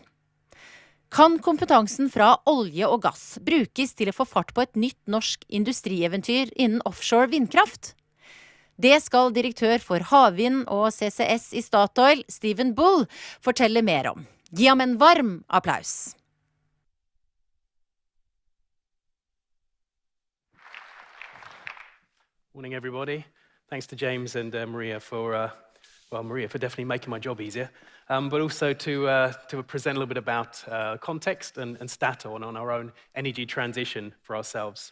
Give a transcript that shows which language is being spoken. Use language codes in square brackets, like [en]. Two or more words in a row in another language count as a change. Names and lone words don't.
[no] Kan kompetansen fra olje og gass brukes til å få fart på et nytt norsk industrieventyr innen offshore vindkraft? Det skal direktør for havvind og CCS i Statoil, Stephen Bull, fortelle mer om. Gi ham en varm applaus. [en] Morning, everybody. Thanks to James and Maria for definitely making my job easier, but also to present a little bit about context and Statoil on our own energy transition for ourselves.